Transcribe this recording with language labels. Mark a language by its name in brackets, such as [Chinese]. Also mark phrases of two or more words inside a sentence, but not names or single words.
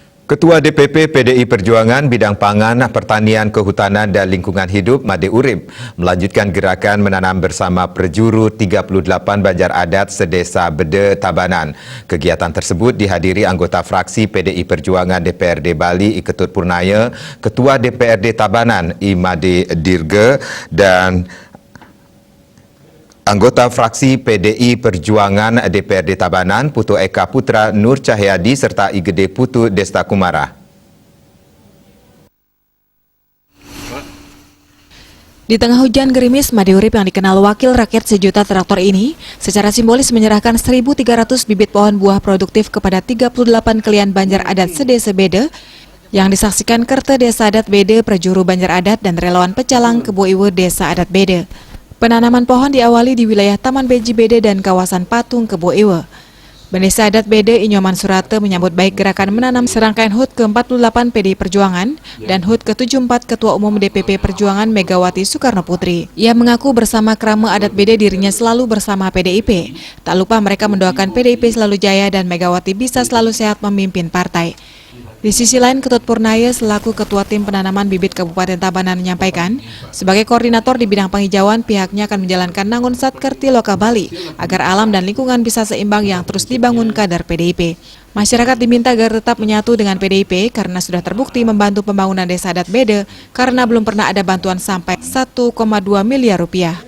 [Indonesian] Ketua DPP PDI Perjuangan Bidang Pangan, Pertanian, Kehutanan dan Lingkungan Hidup Made Urip melanjutkan gerakan menanam bersama Perjuru 38 Banjar Adat Sedesa Bede Tabanan. Kegiatan tersebut dihadiri anggota fraksi PDI Perjuangan DPRD Bali I Ketut Purnaya, Ketua DPRD Tabanan I Made Dirge dan anggota fraksi PDI Perjuangan DPRD Tabanan, Putu Eka Putra Nur Cahyadi serta IGD Putu Desta Kumara. Di tengah hujan gerimis, Made Urip yang dikenal wakil rakyat sejuta traktor ini secara simbolis menyerahkan 1.300 bibit pohon buah produktif kepada 38 kelian Banjar Adat Sedesa Bede yang disaksikan Kerte Desa Adat Bede, Perjuru Banjar Adat dan relawan Pecalang Kebo Iwe Desa Adat Bede. Penanaman pohon diawali di wilayah Taman Beji Bede dan kawasan Patung Kebo Iwe. Bendesa Adat Bede Inyoman Surate menyambut baik gerakan menanam serangkaian HUT ke-48 PDI Perjuangan dan HUT ke-74 Ketua Umum DPP Perjuangan Megawati Soekarno Putri. Ia mengaku bersama Krama Adat Bede dirinya selalu bersama PDIP. Tak lupa mereka mendoakan PDIP selalu jaya dan Megawati bisa selalu sehat memimpin partai. Di sisi lain, Ketut Purnaya selaku Ketua Tim Penanaman Bibit Kabupaten Tabanan menyampaikan, sebagai koordinator di bidang penghijauan, pihaknya akan menjalankan Nangun Satkerti Loka Bali agar alam dan lingkungan bisa seimbang yang terus dibangun kader PDIP. Masyarakat diminta agar tetap menyatu dengan PDIP karena sudah terbukti membantu pembangunan Desa Adat Bede karena belum pernah ada bantuan sampai 1,2 miliar rupiah.